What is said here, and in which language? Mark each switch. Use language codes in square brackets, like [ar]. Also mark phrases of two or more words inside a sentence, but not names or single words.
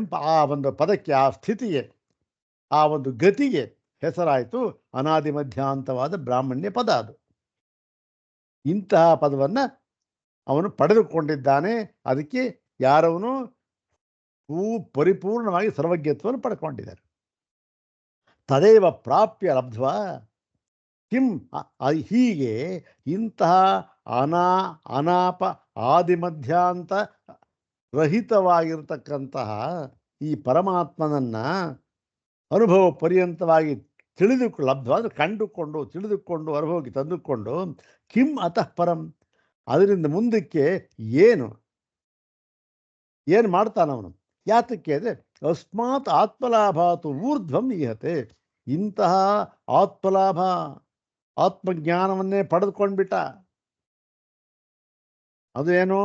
[kn] ಆ ಒಂದು ಪದಕ್ಕೆ, ಆ ಸ್ಥಿತಿಗೆ, ಆ ಒಂದು ಗತಿಗೆ ಹೆಸರಾಯಿತು ಅನಾದಿ ಮಧ್ಯಾಂತವಾದ ಬ್ರಾಹ್ಮಣ್ಯ ಪದ. ಅದು ಇಂತಹ ಪದವನ್ನು ಅವನು ಪಡೆದುಕೊಂಡಿದ್ದಾನೆ. ಅದಕ್ಕೆ ಯಾರವನು ಪರಿಪೂರ್ಣವಾಗಿ ಸರ್ವಜ್ಞತ್ವವನ್ನು ಪಡ್ಕೊಂಡಿದ್ದಾರೆ. [sa] ತದೇವ ಪ್ರಾಪ್ಯ ಲಬ್ಧ್ವಾ ಕಿಂ. [kn] ಹೀಗೆ ಇಂತಹ ಅನಾಪ ಆದಿಮಧ್ಯಾಂತ ರಹಿತವಾಗಿರ್ತಕ್ಕಂತಹ ಈ ಪರಮಾತ್ಮನನ್ನು ಅನುಭವ ಪರ್ಯಂತವಾಗಿ ಲಬ್ಧವಾದರೆ ಕಂಡುಕೊಂಡು, ತಿಳಿದುಕೊಂಡು, ಅನುಭವಕ್ಕೆ ತಂದುಕೊಂಡು [sa] ಕಿಂ ಅತಃ ಪರಂ, [kn] ಅದರಿಂದ ಮುಂದಕ್ಕೆ ಏನು ಮಾಡ್ತಾನವನು? ಯಾತಕ್ಕೆ ಅಂದರೆ [sa] ಅಸ್ಮಾತ್ ಆತ್ಮಲಾಭಾತು ಊರ್ಧ್ವಂ ಈಹತೆ. [kn] ಇಂತಹ ಆತ್ಮಲಾಭ, ಆತ್ಮಜ್ಞಾನವನ್ನೇ ಪಡೆದುಕೊಂಡ್ಬಿಟ್ಟ. ಅದು ಏನು?